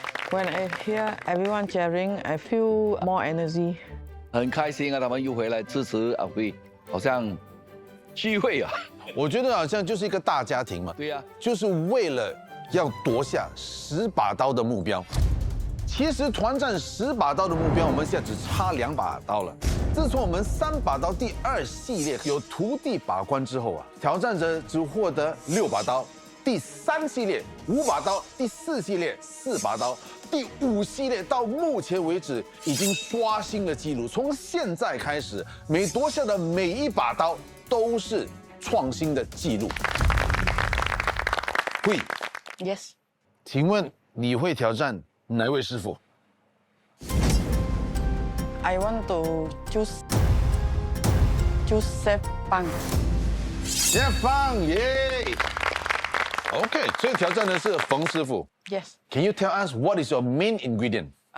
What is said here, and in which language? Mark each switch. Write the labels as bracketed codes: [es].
[en] When I hear everyone cheering, I feel more energy. [zh] 很开心啊，他们又回来支持阿辉，好像聚会啊。我觉得好像就是一个大家庭嘛，对呀、就是为了要夺下10把刀的目标。其实团战10把刀的目标，我们现在只差2把刀了。自从我们3把刀第2系列有徒弟把关之后啊，挑战者只获得6把刀。第3系列5把刀，第4系列4把刀，第5系列到目前为止已经刷新了纪录。从现在开始，每夺下的每1把刀都是创新的纪录。 Hui， [en] Yes. [zh] 请问你会挑战哪位师傅？ [en] I want to choose Chef Bang. [zh] Chef Bang，耶 ！OK， 所以挑战的是冯师傅。 [en] Yes. Can you tell us what is your main ingredient？